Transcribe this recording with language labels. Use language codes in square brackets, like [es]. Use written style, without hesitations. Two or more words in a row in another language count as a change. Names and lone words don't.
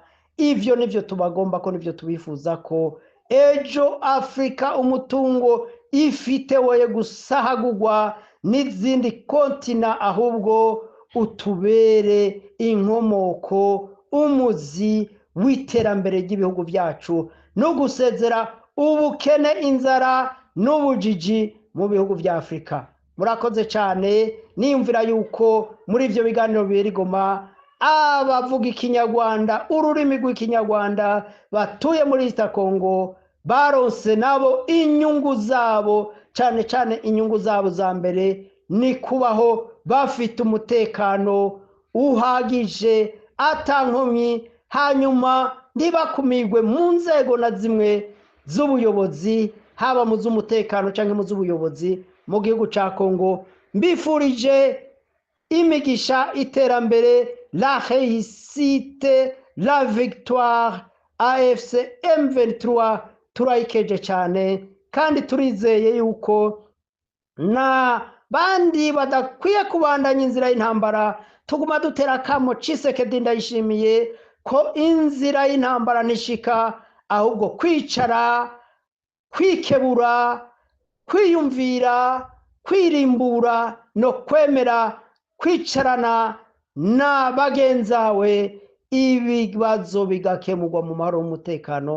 [rn] Ivyo nivyo tubagomba ko, nivyo tubifuza ko ejo Afrika umutungo ifite woye gusahagurwa n'izindi kontina, ahubwo utubere inkomoko, umuzi w'iterambere ry'ibihugu byacu no gusezera ubukene, inzara n'ubujiji mu bihugu bya Afrika. Murakoze cyane, niyumvira yuko muri ivyo biganiro bibera i Goma abavuga ikinyarwanda, ururimi rw'ikinyarwanda batuye muri [en] East Congo [rn] baronse nabo inyungu zabo, cyane cyane inyungu zabo za mbere ni kubaho bafite umutekano uhagije atankomyi, hanyuma ntibakumirwe mu nzego na zimwe z'ubuyobozi, haba mu z'umutekano cyangwa mu z'ubuyobozi mu gihugu cya Congo. Mbifurije imigisha, iterambere, [fr] la réussite, la victoire. [rn] AFC M23 turayikeje cyane, kandi turizeye yuko na bandi badakwiye kubandanya inzira y'intambara. Tuguma dutera akamo Tshisekedi Ndayishimiye ko inzira y'intambara nishika, ahubwo kwicara, kwikebura, kwiyumvira, kwirimbura no kwemera kwicarana na bagenzawe, ibibazo bigakemurwa mu mahoro n'umutekano.